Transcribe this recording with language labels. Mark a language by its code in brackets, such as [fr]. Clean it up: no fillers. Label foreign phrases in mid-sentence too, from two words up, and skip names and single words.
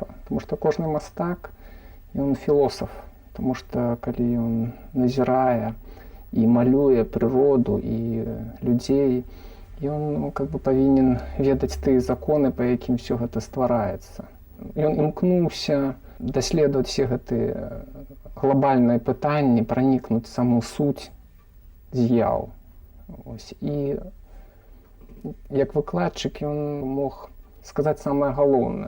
[uk] Тому що кожен мастак, він філософ. Тому що коли він назирає і малює природу і людей, [be] ён павінен ведаць тыя законы, па якім все гэта ствараецца. Ён імкнуўся даследаваць все гэтыя глобальныя пытанні, пранікнуць саму суть з'яў. І як выкладчык ён мог сказаць самае галоўнае.